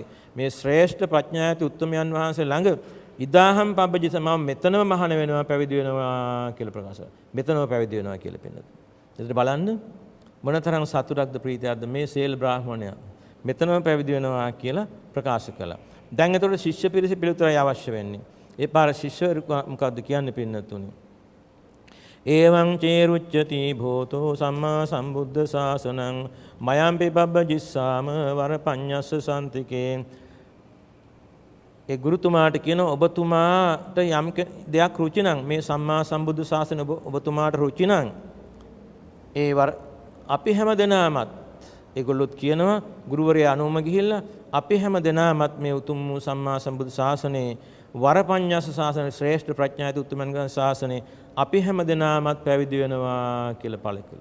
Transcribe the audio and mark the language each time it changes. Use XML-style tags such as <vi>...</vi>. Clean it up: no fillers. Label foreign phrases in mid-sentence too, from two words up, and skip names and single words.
<si>මේ ශ්‍රේෂ්ඨ ප්‍රඥායති උත්තමයන් වහන්සේ ළඟ</si> <pi>ඉදාහං පබ්බජිස්ස</pi> <si>මම මෙතනම මහාන වෙනවා පැවිදි වෙනවා කියලා ප්‍රකාශ කරා. මෙතනම පැවිදි වෙනවා කියලා පෙන්නනවා. එතකොට බලන්න මොනතරම් සතුටක්ද ප්‍රීතියක්ද මේ සේල් බ්‍රාහ්මණයා මෙතනම පැවිදි වෙනවා කියලා ප්‍රකාශ කළා. දැන් එතකොට ශිෂ්‍ය පිරිස පිළිතුරයි අවශ්‍ය වෙන්නේ. ඒ පාර ශිෂ්‍යවරු මොකද්ද කියන්නේ පින්නතුනි?</si> <pi>එවං චේරුච්චති භූතෝ සම්මා සම්බුද්ධ ශාසනං මයම්පි පබ්බජිස්සාම වරපඤ්ඤස්ස සම්තිකේ.</pi> <si>ඒ ගුරුතුමාට කියන ඔබතුමාට යම් දෙයක් රුචි නම් මේ සම්මා සම්බුද්ධ ශාසන ඔබතුමාට රුචි නම් අපි හැම දෙනාමත් ඒගොල්ලොත් කියනවා ගුරුවරයා අනුම ගිහිල්ලා අපි හැම දෙනාමත් මේ උතුම් වූ සම්මා සම්බුද්ධ ශාසනයේ වරපඤ්ඤස්ස ශාසනයේ ශ්‍රේෂ්ඨ ප්‍රඥායති උතුමන්ගේ ශාසනයේ අපි හැම දෙනාමත් පැවිදි වෙනවා කියලා පළ කළා.</si>